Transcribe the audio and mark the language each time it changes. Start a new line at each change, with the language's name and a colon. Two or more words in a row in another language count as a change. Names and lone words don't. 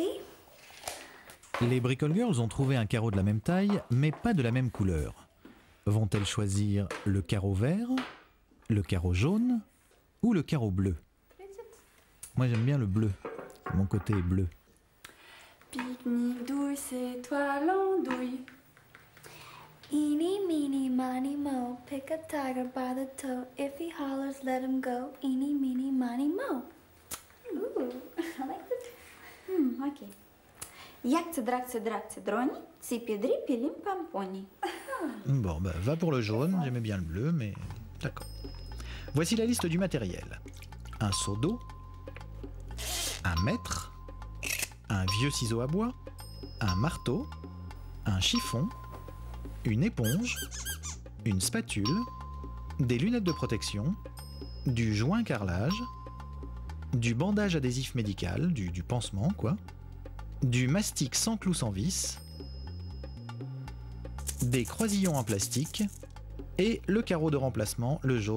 French: Les Bricole Girls ont trouvé un carreau de la même taille, mais pas de la même couleur. Vont-elles choisir le carreau vert, le carreau jaune ou le carreau bleu? Moi j'aime bien le bleu, mon côté est bleu. Pique-nique douce, étoile andouille.
English: Eeny, meeny, miny, mo. Pick a tiger by the toe. If he hollers, let him go. Eeny, meeny, miny, mo. Ooh, I like that. Ok. Як дракце, дракце, дрони, ципедри, пилим, пампони.
French: Bon, bah, va pour le jaune, j'aimais bien le bleu, mais d'accord. Voici la liste du matériel. Un seau d'eau, un mètre, un vieux ciseau à bois, un marteau, un chiffon, une éponge, une spatule, des lunettes de protection, du joint carrelage, du bandage adhésif médical, du pansement quoi, du mastic sans clou sans vis, des croisillons en plastique et le carreau de remplacement, le jaune.